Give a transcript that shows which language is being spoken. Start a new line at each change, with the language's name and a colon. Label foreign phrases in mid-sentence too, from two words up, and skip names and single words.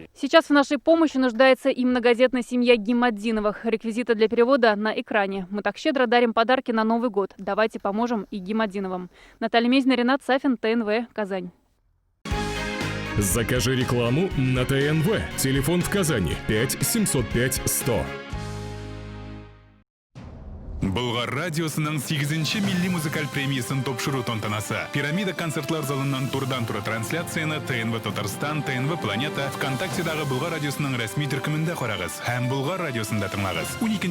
Russian: Сейчас в нашей помощи нуждается и многодетная семья Гимадиновых. Реквизиты для перевода на экране. Мы так щедро дарим подарки на Новый год. Давайте поможем и Гимадиновым. Наталья Мезина, Ренат Сафин, ТНВ, Казань. Закажи рекламу на ТНВ. Телефон в Казани 5 705 100.
Tatar: Булгар радиосының 8-ші милли музыкаль премиясын топшыру тантанасы. Пирамида концертлар залынан турдан-тура трансляцияны ТНВ Татарстан, ТНВ Планета, ВКонтактедагы Булгар радиосының рәсми төркемендә карагыз һәм Булгар радиосында тыңлагыз.